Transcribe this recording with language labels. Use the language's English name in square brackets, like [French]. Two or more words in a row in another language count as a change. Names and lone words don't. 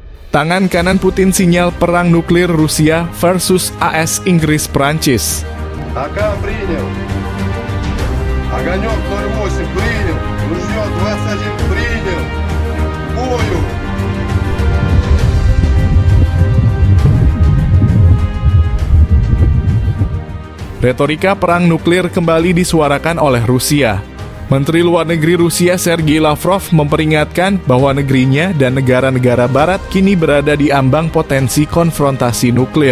[Indonesian] Tangan kanan Putin sinyal perang nuklir Rusia versus AS Inggris Prancis. [Russian] АК принял. Огонек 08 принял. Ружье 21 принял. К бою. [Indonesian] Retorika perang nuklir kembali disuarakan oleh Rusia. Menteri Luar Negeri Rusia Sergei Lavrov memperingatkan bahwa negerinya dan negara-negara barat kini berada di ambang potensi konfrontasi nuklir.